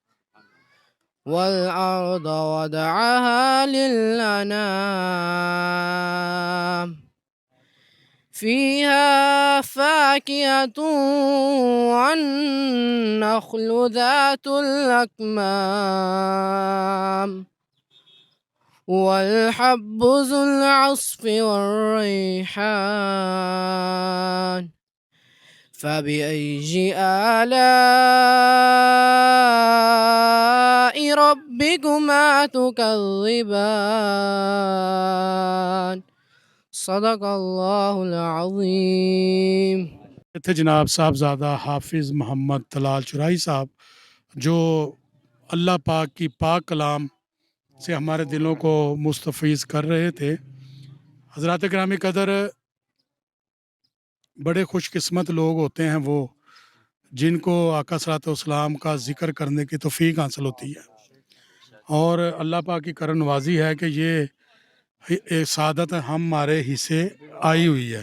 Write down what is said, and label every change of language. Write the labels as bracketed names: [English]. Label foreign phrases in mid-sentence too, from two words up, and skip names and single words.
[Arabic] والأرض وضعها للأنام فيها فاكهة والنخل ذات الأكمام والحب ذو العصف والريحان. فبأي آلاء ربكما تكذبان. صدق الله العظيم. [Urdu] اتھے جناب صاحبزادہ حافظ محمد طلال چرائی صاحب جو اللہ پاک کی پاک کلام سے ہمارے دلوں کو مستفیض کر رہے تھے۔ حضرات گرامی قدر، بڑے خوش قسمت لوگ ہوتے ہیں وہ جن کو آقا صلی اللہ علیہ وسلم کا ذکر کرنے کی توفیق حاصل ہوتی ہے، اور اللہ پاک کی کرم نوازی ہے کہ یہ ایک سعادت ہمارے حصے آئی ہوئی ہے۔